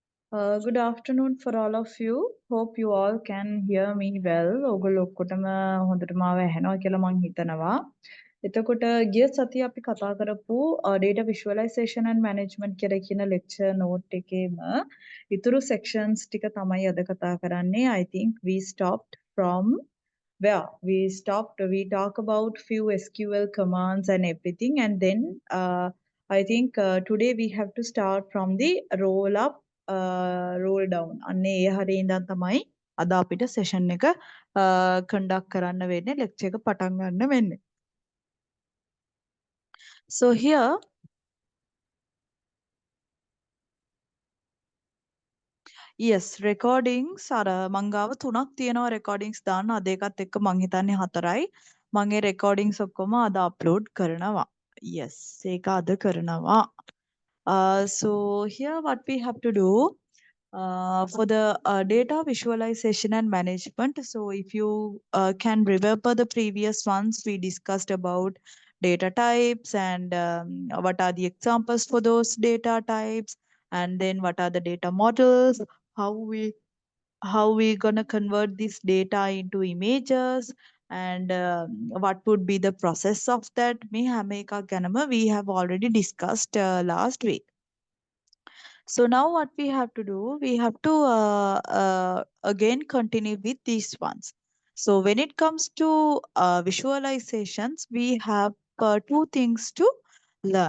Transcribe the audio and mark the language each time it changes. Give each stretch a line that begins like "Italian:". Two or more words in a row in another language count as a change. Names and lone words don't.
English: Good afternoon for all of you. Hope you all can hear me well.
Sinhala: ඔයගොල්ලෝ ඔක්කොටම හොඳට මාව ඇහෙනවා කියලා මම හිතනවා. එතකොට ගිය සතියේ අපි කතා කරපු
English: data visualization and management
Sinhala: කියලා කියන
English: lecture note
Sinhala: එකේම ඉතුරු sections ටික තමයි අද කතා කරන්නේ.
English: I think we stopped from where we talk about few SQL commands and everything, and then I think today we have to start from the roll up, roll down.
Sinhala: අන්නේ ඒ හරිය ඉඳන් තමයි අද අපිට session එක conduct කරන්න වෙන්නේ, lecture එක පටන් ගන්න වෙන්නේ.
English: So here yes,
Sinhala: recordings අර මං ගාව 3ක් තියෙනවා recordings දාන්න. අද එකත් එක්ක මං හිතන්නේ 4යි. මං ඒ recordings ඔක්කොම අද upload කරනවා. Yes, ඒක අද කරනවා.
English: So here what we have to do for the data visualization and management. So if you can remember the previous ones, we discussed about data types and what are the examples for those data types, and then what are the data models, how we gonna convert this data into images, and what would be the process of that.
Sinhala: මේ හැම එකක් ගැනම
English: we have already discussed last week. So now what we have to do, we have to again continue with these ones. So when it comes to visualizations, we have two things to learn.